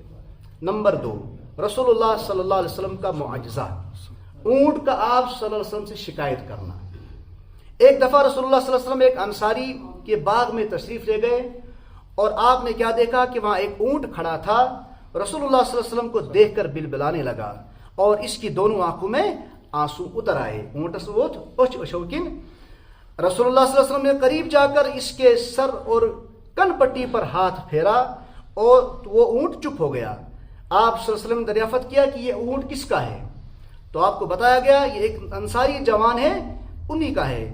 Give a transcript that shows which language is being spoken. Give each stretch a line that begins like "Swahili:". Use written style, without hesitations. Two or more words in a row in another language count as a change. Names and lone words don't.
Urdu: نمبر 2، رسول اللہ
Arabic: صلی اللہ علیہ وسلم
Urdu: کا معجزہ، اونٹ کا آپ صلی اللہ علیہ وسلم سے شکایت کرنا۔ ایک دفعہ رسول اللہ
Arabic: صلی اللہ علیہ وسلم
Urdu: ایک انصاری کے باغ میں تشریف لے گئے اور آپ نے کیا دیکھا کہ وہاں ایک اونٹ کھڑا تھا۔ رسول اللہ
Arabic: صلی اللہ علیہ وسلم
Urdu: کو دیکھ کر بلبلانے لگا اور اس کی دونوں آنکھوں میں آنسو اتر آئے۔
Kashmiri: اونٹس ووت اچھ اشوکن۔
Urdu: رسول اللہ
Arabic: صلی اللہ علیہ وسلم
Urdu: نے قریب جا کر اس کے سر اور کن پٹی پر ہاتھ پھیرا اور وہ اونٹ چپ ہو گیا۔ آپ
Arabic: صلی اللہ علیہ وسلم
Urdu: نے دریافت کیا کہ یہ اونٹ کس کا ہے؟ تو آپ کو بتایا گیا یہ ایک انصاری جوان ہے، انہی کا ہے۔